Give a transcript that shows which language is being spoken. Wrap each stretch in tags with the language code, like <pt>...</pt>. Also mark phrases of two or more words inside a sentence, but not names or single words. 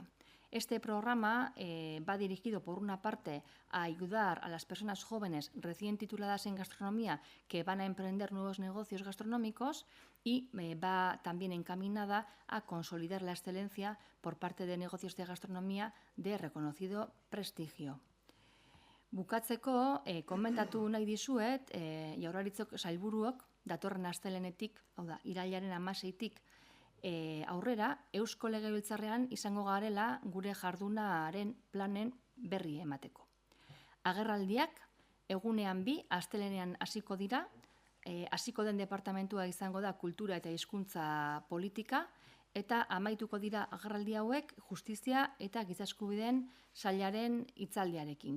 <es>Este programa va dirigido, por una parte, a ayudar a las personas jóvenes recién tituladas en gastronomía que van a emprender nuevos negocios gastronómicos, y va también encaminada a consolidar la excelencia por parte de negocios de gastronomía de reconocido prestigio.</es> <eu>Bukatzeko, komentatu nahi dizuet, Jaurlaritzak sailburuok datorren astelehenetik, hau da, irailaren 16tik aurrera, Eusko Legebiltzarrean izango garela gure jardunaren planen berri emateko. Agerraldiak egunean 2, astelehenean hasiko dira, hasiko den departamentua izango da Kultura eta Hizkuntza Politika, eta amaituko dira agerraldi hauek Justizia eta Giza Eskubideen Sailaren hitzaldiarekin.</eu>